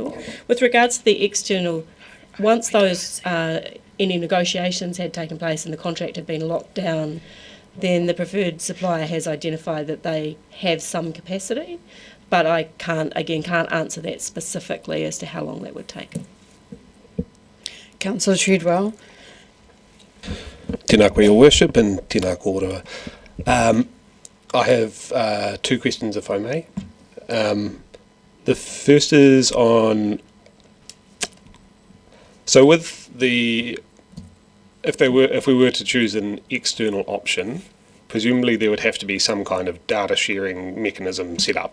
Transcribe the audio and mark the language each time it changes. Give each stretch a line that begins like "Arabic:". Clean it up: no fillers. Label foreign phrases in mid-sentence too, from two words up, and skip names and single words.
English: With regards to the external once those any negotiations had taken place and the contract had been locked down, then the preferred supplier has identified that they have some capacity, but I can't answer that specifically as to how long that would take. Councillor Treadwell.
Māori: Tēnā koe,
English: Your Worship, and
Māori: tēnā kōrua.
English: I have 2 questions, if I may. The first is on, so with the, if we were to choose an external option, presumably there would have to be some kind of data sharing mechanism set up.